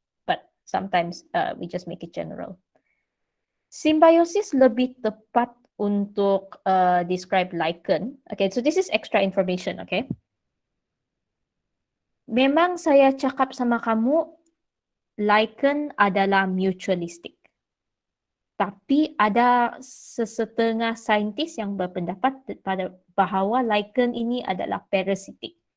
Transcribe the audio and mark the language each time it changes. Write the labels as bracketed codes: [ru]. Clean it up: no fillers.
[en] But sometimes we just make it general. [ms] Symbiosis lebih tepat untuk describe lichen. [en] Okay, so this is extra information, okay? [ms] Memang saya cakap sama kamu, lichen adalah mutualistic. Tapi ada sesetengah saintis yang berpendapat pada bahawa lichen ini adalah parasitic.